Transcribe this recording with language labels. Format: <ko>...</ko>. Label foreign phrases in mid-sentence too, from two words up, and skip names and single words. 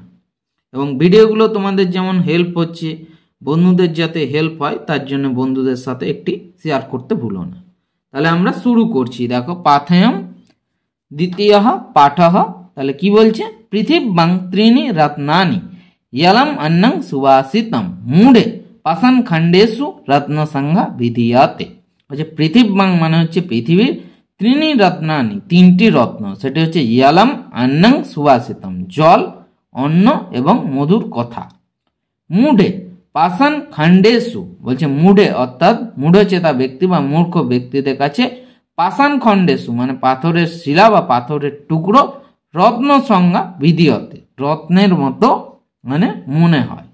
<bn>এবং ভিডিওগুলো তোমাদের যেমন হেল্প হচ্ছে, বন্ধুদের যাতে হেল্প হয় তার জন্য বন্ধুদের সাথে একটি শেয়ার করতে ভুলো না। তাহলে আমরা শুরু করছি। দেখো পাথেয়ম দ্বিতীয় পাঠঃ। তাহলে কি বলছে</bn> <sa>পৃথিব্যাং ত্রিণি রত্নানি यलम अन्नं सुवासितम मूढ़े पाषाण खंडेषु रत्न संज्ञा विधीयते।</sa> <bn>বলছে পৃথিব্যাং মানে হচ্ছে পৃথিবীর,</bn> <sa>ত্রিণি রত্নানি</sa> <bn>তিনটি রত্ন, সেটি হচ্ছে</bn> <sa>ইয়ালাম अन्नं सुवासितम</sa> <bn>জল, অন্ন এবং মধুর কথা।</bn> <sa>মূঢ়ে পাষাণ খণ্ডেষু</sa> <bn>বলছে মূঢ়ে অর্থাৎ মূঢ়চেতা ব্যক্তি বা মূর্খ ব্যক্তিদের কাছে</bn> <sa>পাষাণ খণ্ডেষু</sa> <bn>মানে পাথরের শিলা বা পাথরের টুকরো</bn> <sa>রত্ন সংজ্ঞা বিধীয়তে</sa> <bn>রত্নের মতো মানে মনে হয়।</bn>